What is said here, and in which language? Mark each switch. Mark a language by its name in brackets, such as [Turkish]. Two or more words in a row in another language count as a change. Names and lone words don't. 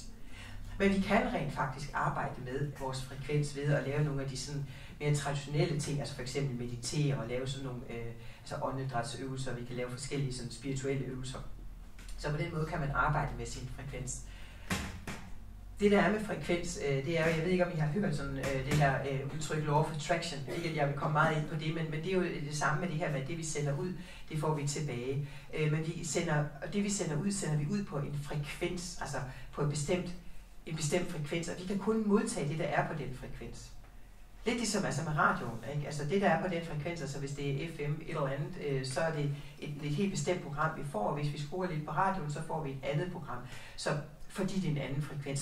[Danish] Men vi kan rent faktisk arbejde med vores frekvens ved at lave nogle af de sådan mere traditionelle ting, altså for eksempel meditere og lave sådan nogle åndedrætsøvelser, vi kan lave forskellige sådan spirituelle øvelser. Så på den måde kan man arbejde med sin frekvens. Det der er med frekvens, det er jo, jeg ved ikke om I har hørt sådan det her udtryk [English] law of attraction, [Danish] ikke at jeg vil komme meget ind på det, men det er jo det samme med det her, med det vi sender ud, det får vi tilbage. Men det vi sender vi ud på en frekvens, altså på en bestemt frekvens, og vi kan kun modtage det, der er på den frekvens. Lidt ligesom altså med radioen, ikke? Altså det, der er på den frekvens, altså hvis det er FM et eller andet, så er det et helt bestemt program, vi får, og hvis vi skruer lidt på radioen, så får vi et andet program, så fordi det er en anden frekvens.